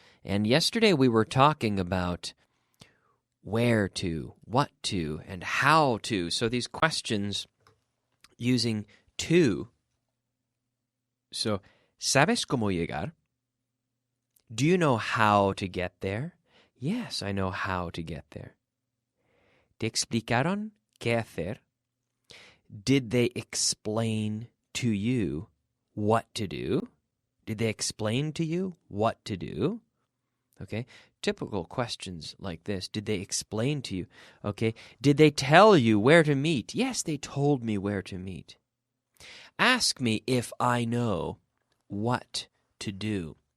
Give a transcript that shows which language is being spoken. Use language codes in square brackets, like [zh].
[en] And yesterday we were talking about where to, what to, and how to. So these questions using to. So, [es] ¿sabes cómo llegar? [en] Do you know how to get there? Yes, I know how to get there. [es] ¿Te explicaron qué hacer? [en] Did they explain to you what to do? Did they explain to you what to do? Okay, typical questions like this. Did they explain to you? Okay, did they tell you where to meet? Yes, they told me where to meet. Ask me if I know what to do.